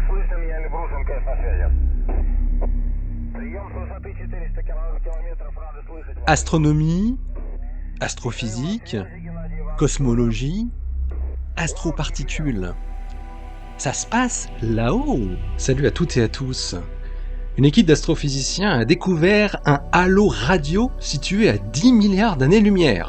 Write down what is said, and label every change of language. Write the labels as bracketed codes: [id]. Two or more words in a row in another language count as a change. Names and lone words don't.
[ru] Брюшин, я Брюшин, КС на связи. Прием с высоты 400 километров, рады слышать вас. [fr] Astronomie, astrophysique, cosmologie, astroparticules. Ça se passe là-haut. Salut à toutes et à tous. Une équipe d'astrophysiciens a découvert un halo radio situé à 10 milliards d'années-lumière.